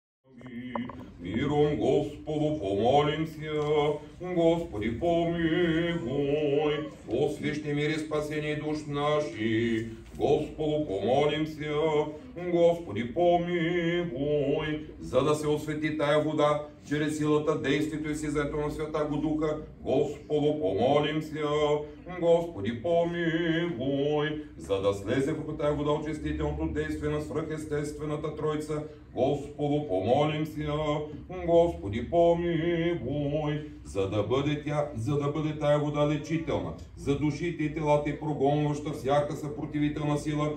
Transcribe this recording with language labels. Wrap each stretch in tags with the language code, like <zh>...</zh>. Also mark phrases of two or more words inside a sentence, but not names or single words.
<cu>Миром Господу помолимся, Господи помилуй, о свещи мире спасение душ наших, Господу помолимся, Господи помилуй,</cu> <bg>за да се освети тая вода, чрез силата, действието и сизето на</bg> <cu>Святаго Духа, Господу помолимся, Господи помилуй,</cu> <bg>за да слезе върху тая вода очистителното действие на свръхестествената Тройца,</bg> <cu>Господу помолимся, Господи помилуй,</cu> <bg>за да бъде тая вода лечителна, за душите и телата и прогонваща всяка съпротивителна сила,</bg>